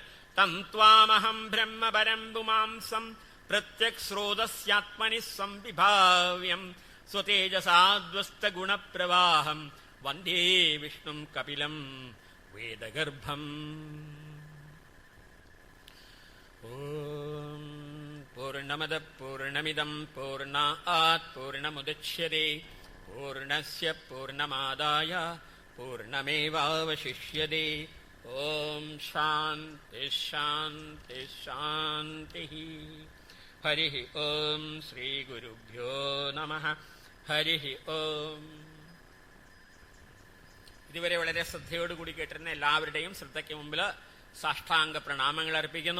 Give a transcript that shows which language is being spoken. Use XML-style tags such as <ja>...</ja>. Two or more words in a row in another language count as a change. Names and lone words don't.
<sa>തം ത്വാമഹം ബ്രഹ്മ പരം പുമാംസം പ്രത്യക് സ്രോതസ്യാത്മനി സംവിഭാവ്യം സ്വതേജസാദ്വസ്ത ഗുണപ്രവാഹം വന്ദേ വിഷ്ണും കപിലം വേദഗർഭം. ഓം പൂർണ്ണമദ പൂർണ്ണമിദം പൂർണ്ണാത് പൂർണ്ണമുദച്യതേ പൂർണ്ണസ്യ പൂർണ്ണമാദായ പൂർണ്ണമേവാവശിഷ്യതേ. ഓം ശാന്തി ശാന്തി ശാന്തി. ഹരി ഓം ശ്രീ ഗുരുഭ്യോ നമഃ. ഹരി ഓം.</sa> <ml>ഇതുവരെ വളരെ ശ്രദ്ധയോടുകൂടി കേട്ടിരുന്ന എല്ലാവരുടെയും ശ്രദ്ധയ്ക്ക് മുമ്പിൽ സാഷ്ടാംഗ പ്രണാമങ്ങൾ അർപ്പിക്കുന്നു.</ml>